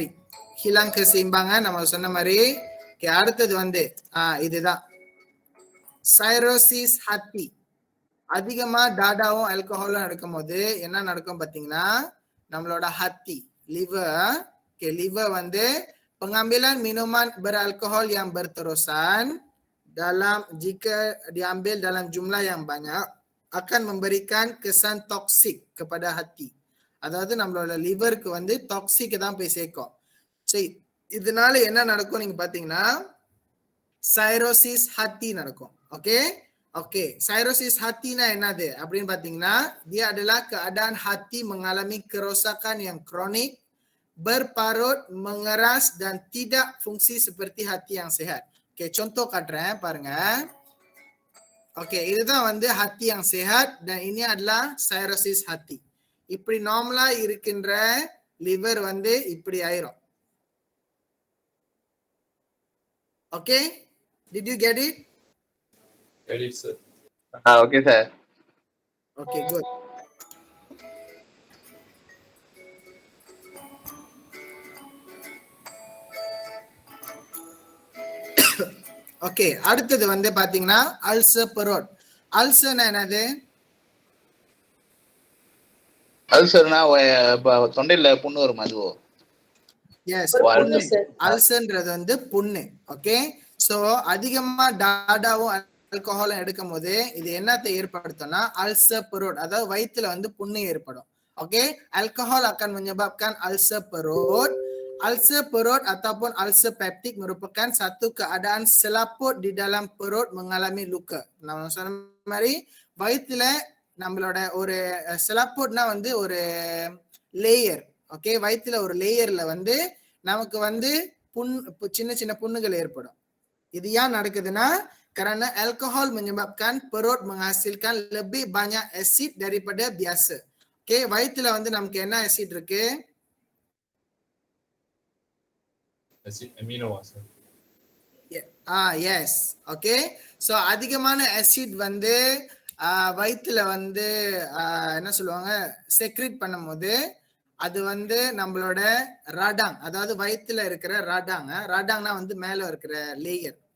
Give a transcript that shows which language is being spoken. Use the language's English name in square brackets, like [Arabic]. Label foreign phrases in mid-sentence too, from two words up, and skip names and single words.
[Malay] hilang keseimbangan [Tamil] நம்ம சொன்ன மாதிரி. அடுத்தது வந்து இதுதான் [Malay] sirosis hati. [Tamil] அதிகமா டாடாவும் ஆல்கஹாலும் எடுக்கும் போது என்ன நடக்கும் பாத்தீங்கன்னா நம்மளோட ஹாத்தி லிவர் வந்து [Malay] pengambilan minuman beralkohol yang berterusan jika diambil dalam jumlah yang banyak akan memberikan kesan toksik kepada hati. [Tamil] அதாவது நம்மளோட லிவருக்கு வந்து டாக்ஸிக் தான் போய் சேர்க்கும். சரி, இதனால என்ன நடக்கும் நீங்க பாத்தீங்கன்னா [Malay] sirosis hati [Tamil] நடக்கும். ஓகே, ஓகே, சைரோசிஸ் ஹாத்தினா என்னது அப்படின்னு பாத்தீங்கன்னா [Malay] dia adalah keadaan hati mengalami kerosakan yang kronik, berparut, mengeras dan tidak fungsi seperti hati yang sehat. [Tamil] ஓகே, contoh காட்டுறேன் பாருங்க. ஓகே, இதுதான் வந்து [Malay] hati yang sehat dan ini adalah சைரோசிஸ் hati. [Tamil] இப்படி நார்மலா இருக்கின்ற லிவர் வந்து இப்படி ஆயிரும். ஓகே, [English] did you get it? Get it, sir. [Tamil] ஓகே சார். [English] Okay, good. [Tamil] ஓகே, அடுத்தது வந்து பாத்தீங்கன்னா [Malay] ulser perut. [Tamil] அல்சர்னா என்னது? அல்சர்னா தொண்டையில புண்ணு வரும் அதுவோ? [English] எஸ், [Tamil] புண்ணு sir. அல்சர்ன்றது வந்து புண்ணு. ஓகே, சோ அதிகமா டாடாவும் ஆல்கஹாலும் எடுக்கும் போது இது என்னத்தை ஏற்படுத்தும்னா [Malay] ulser perut, [Tamil] அதாவது வயிற்றுல வந்து புண்ணு ஏற்படும். ஓகே, [Malay] alkohol akan menyebabkan ulcer perut. Ulcer perut ataupun ulcer peptic merupakan satu keadaan selaput di dalam perut mengalami luka. [Tamil] நம்ம சொன்ன மாதிரி வயிற்றுல நம்மளோட ஒரு செலாப்போட்னா வந்து ஒரு லேயர். ஓகே, வயிற்றுல ஒரு லேயர்ல வந்து நமக்கு வந்து சின்ன சின்ன புண்ணுகள் ஏற்படும். இது ஏன் நடக்குதுன்னா [Malay] karena alkohol menyebabkan perut menghasilkan lebih banyak asid daripada biasa. [Tamil] ஓகே, வயிற்றுல வந்து நமக்கு என்ன ஆசிட் இருக்கு? [English] Amino acid. எஸ். [Tamil] ஓகே, சோ அதிகமான ஆசிட் வந்து வயிற்றுல வந்து என்ன சொல்லுவாங்க செக்ரேட் பண்ணும்போது அது வந்து நம்மளோட ராடாங், அதாவது வயிற்றுல இருக்கிற ராடாங்னா வந்து மேல இருக்கிற லேயர்.